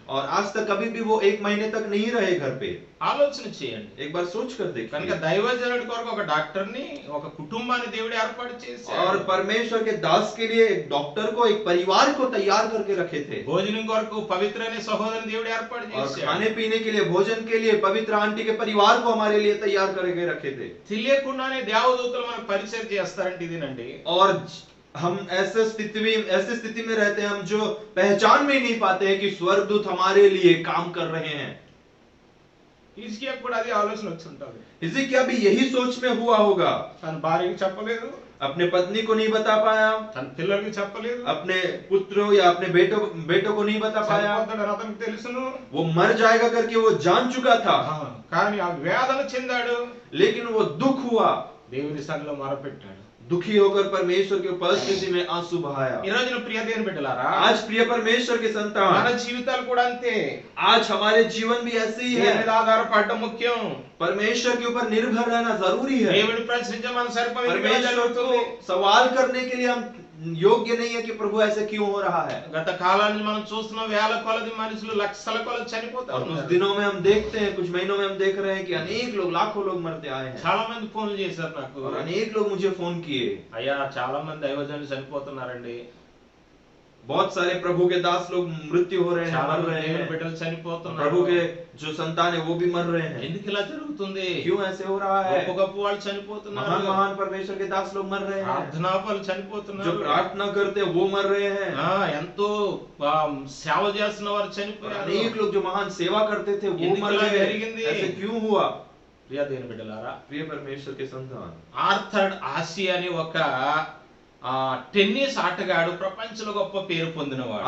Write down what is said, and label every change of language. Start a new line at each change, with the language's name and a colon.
Hindi: और आज तक कभी भी वो 1 महीने तक नहीं रहे घर पे।
Telugu: ఆలోచన చేయండి.
Hindi: एक बार सोच कर
Telugu: కనుక
Hindi: देखिए।
Telugu: దైవజనుడి కొరకు ఒక డాక్టర్ ని, ఒక కుటుంబాన్ని దేవుడు ఏర్పాటు చేశాడు.
Hindi: और परमेश्वर के दास के लिए एक डॉक्टर को, एक परिवार को तैयार करके रखे थे।
Telugu: భోజనం కొరకు పవిత్ర అనే సహోదరుని దేవుడు ఏర్పాటు
Hindi: और
Telugu: చేశాడు.
Hindi: खाने पीने के लिए, भोजन के लिए पवित्र आंटी के परिवार को हमारे लिए तैयार करके रखे थे।
Telugu: తెలియకుండానే దేవదూతలు మనకు పరిచయం చేస్తారంటే ఇదేనండి.
Hindi: और हम ऐसे स्थिति में रहते हैं, हम जो पहचान में नहीं पाते हैं कि स्वर्गदूत हमारे लिए काम कर रहे हैं।
Telugu: హిజ్కియా కూడా అదే ఆలోచన వచ్చి ఉంటుంది.
Hindi: हिजकिय्याह भी यही सोच में हुआ होगा।
Telugu: తన భార్యకి చెప్పలేదు,
Hindi: अपने पत्नी को नहीं बता पाया,
Telugu: తన పిల్లలకి చెప్పలేదు,
Hindi: अपने पुत्रों या अपने बेटों को नहीं बता पाया।
Telugu: చనిపోతాడని అతనికి తెలుసును.
Hindi: वो मर जाएगा करके वो जान चुका था,
Telugu: కానీ ఆ వేదన చెందాడు.
Hindi: लेकिन वो दुख हुआ।
Telugu: దేవుని సన్నిధిలో మొరపెట్టాడు.
Hindi: दुखी होकर परमेश्वर की उपस्थिति में आंसू बहाया।
Telugu: ఈ రోజున ప్రియ దేవుని బిడ్డలారా,
Hindi: आज प्रिय परमेश्वर के
Telugu: మన
Hindi: संतान,
Telugu: జీవితాలు కూడా అంతే.
Hindi: आज हमारे जीवन भी ऐसे ही
Telugu: దేవుని మీద
Hindi: है।
Telugu: ఆధారపడడం ముఖ్యం.
Hindi: परमेश्वर के ऊपर निर्भर रहना जरूरी है।
Telugu: దేవుని ప్రశ్నించే మన సరిపోయి
Hindi: परमेश्वर को सवाल करने के लिए हम योग्य नहीं है कि प्रभु ऐसे क्यों हो रहा है।
Telugu: గత కాలాన్ని మనం చూస్తున్నాం, వేల కొలది మనుషులు లక్షల కొలది చనిపోతా
Hindi: और कुछ
Telugu: ఉన్నారు.
Hindi: दिनों में हम देखते हैं, कुछ महीनों में हम देख रहे हैं कि अनेक लोग, लाखों लोग मरते आए हैं।
Telugu: చాలా మంది ఫోన్లు చేశారు నాకు,
Hindi: और अनेक लोग मुझे फोन किए,
Telugu: అయ్యా చాలా మంది దైవజనులు చనిపోతున్నారండి,
Hindi: बहुत सारे प्रभु के दास लोग मृत्यु हो रहे हैं,
Telugu: చాలా
Hindi: मर
Telugu: మంది
Hindi: रहे
Telugu: దేవుని
Hindi: हैं,
Telugu: బిడ్డలు చనిపోతున్నారు.
Hindi: प्रभु के जो संतान है वो भी मर रहे हैं।
Telugu: ఎందుకు ఇలా జరుగుతుంది?
Hindi: क्यों ऐसे हो रहा है?
Telugu: గొప్ప గొప్ప వాళ్ళు చనిపోతున్నారు,
Hindi: महान महान परमेश्वर के दास लोग मर रहे हैं,
Telugu: ప్రార్థనా పరులు
Hindi: जो
Telugu: చనిపోతున్నారు,
Hindi: प्रार्थना करते हैं वो मर रहे हैं,
Telugu: ఎంతో సేవ చేస్తున్న వారు చనిపోయారు.
Hindi: अनेक लोग जो महान सेवा करते थे वो
Telugu: ఎందుకు
Hindi: मर
Telugu: ఇలా
Hindi: गए।
Telugu: జరిగింది?
Hindi: ऐसे क्यों हुआ?
Telugu: ప్రియ దేవుని బిడ్డలారా,
Hindi: प्रिय परमेश्वर के संतान,
Telugu: ఆర్థర్డ్ ఆసి అని ఒక టెన్నిస్ ఆటగాడు ప్రపంచంలో గొప్ప పేరు పొందినవాడు.